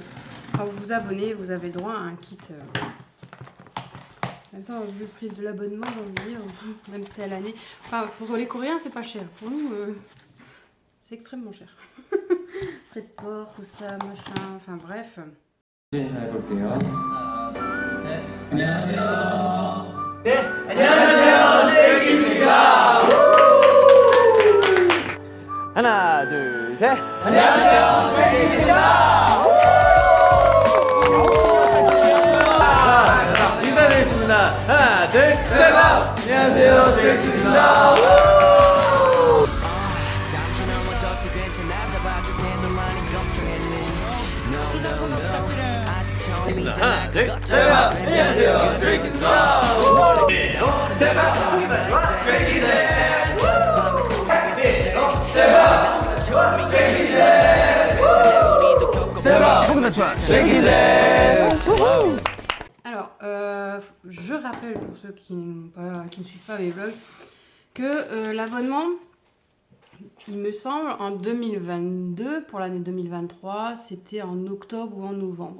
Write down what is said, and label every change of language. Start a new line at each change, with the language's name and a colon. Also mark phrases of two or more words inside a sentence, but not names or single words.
French: Quand vous vous abonnez, vous avez droit à un kit. Attends, vu le prix de l'abonnement, j'ai envie de dire, même si c'est à l'année. Enfin, pour les Coréens, c'est pas cher. Pour nous, c'est extrêmement cher. Frais de port, tout ça, machin, enfin bref.
Korean: 인사해볼게요. 하나, 둘, 셋. 안녕하세요. 네, 안녕하세요. 스테이키즈입니다. 하나, 둘, 셋. 안녕하세요. 스테이키즈입니다. 인사드리겠습니다. 하나, 둘, 셋. 안녕하세요. 스테이키즈입니다. 하나, 둘, 셋. 안녕하세요. 스트레이키즈입니다.
French: Alors, je rappelle pour ceux qui ne suivent pas mes vlogs que l'abonnement, il me semble, en 2022, pour l'année 2023, c'était en octobre ou en novembre.